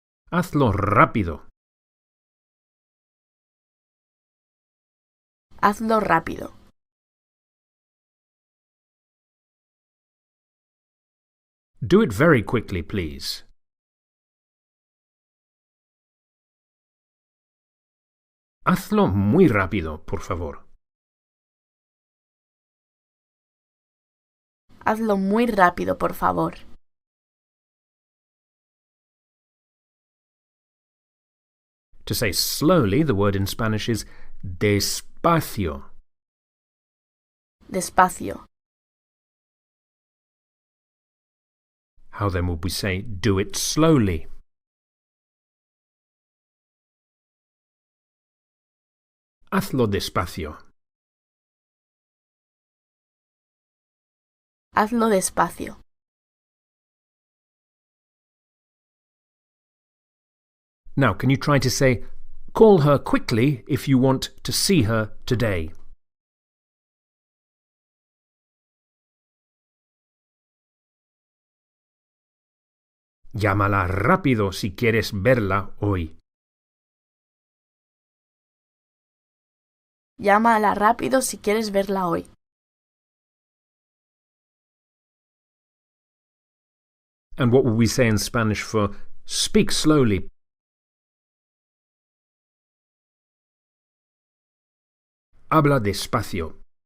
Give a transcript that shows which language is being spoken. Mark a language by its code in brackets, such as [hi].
[es] Hazlo rápido. Hazlo rápido. [en] Do it very quickly, please. [es] Hazlo muy rápido, por favor. Hazlo muy rápido, por favor. [en] To say slowly, the word in Spanish is despacio. [es] Despacio. [en] How then would we say do it slowly? [es] Hazlo despacio. Hazlo despacio. [en] Now, can you try to say, call her quickly if you want to see her today? [es] Llámala rápido si quieres verla hoy. Llámala rápido si quieres verla hoy. [en] And what would we say in Spanish for speak slowly? [es] Habla despacio.